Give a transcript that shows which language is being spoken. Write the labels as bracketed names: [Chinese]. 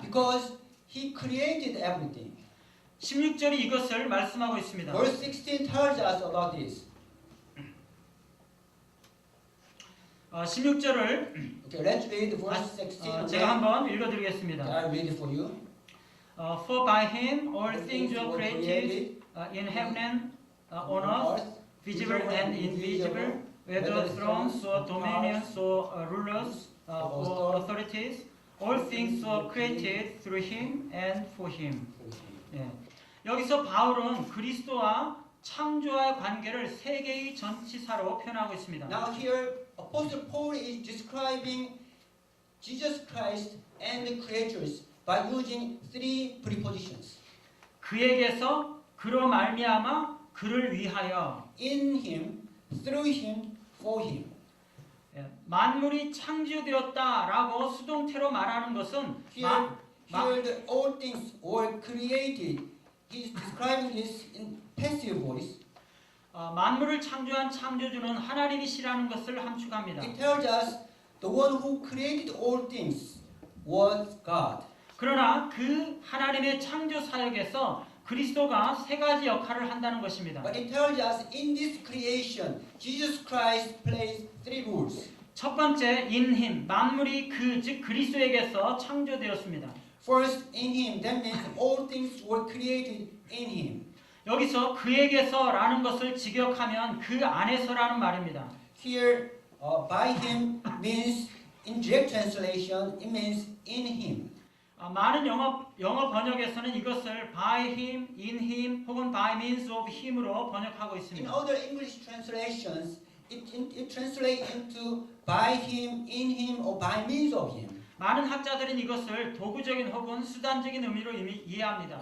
[English] Because he created everything. [Korean] 16절이 이것을 말씀하고 있습니다. [English] Verse 16 tells us about this. [Korean] 16절을 [English] Okay, let's read verse 16. [Korean] 제가 한번 읽어드리겠습니다. [English] I read it for you. For by him all things were created in heaven and on earth, visible and invisible, whether thrones or dominions or rulers or authorities, all things were created through him and for him. [Korean] 예. 여기서 바울은 그리스도와 창조와의 관계를 세 개의 전치사로 표현하고 있습니다. [English] Now here, Apostle Paul is describing Jesus Christ and the creatures by using three prepositions. [Korean] 그에게서 그로 말미암아 그를 위하여 [English] In him, through him, for him. [Korean] 예, 만물이 창조되었다라고 수동태로 말하는 것은 [English] Here the all things were created. He's describing this in passive voice. [Korean] 만물을 창조한 창조주는 하나님이시라는 것을 함축합니다. [English] It tells us the one who created all things was God. [Korean] 그러나 그 하나님의 창조 사역에서 그리스도가 세 가지 역할을 한다는 것입니다. [English] But it tells us in this creation, Jesus Christ plays three roles. [Korean] 첫 번째, [English] in him, [Korean] 만물이 즉 그리스도에게서 창조되었습니다. [English] First, in him. That means all things were created in him. [Korean] 여기서 그에게서라는 것을 직역하면 그 안에서라는 말입니다. [English] Here, by him means in direct translation, it means in him. [Korean] 많은 영어 번역에서는 이것을 [English] by him, in him [Korean] 혹은 [English] by means of him [Korean] 으로 번역하고 [English] In [Korean] 있습니다. [English] other English translations, it translates into by him, in him, or by means of him. [Korean] 많은 학자들은 이것을 도구적인 혹은 수단적인 의미로 이미 이해합니다.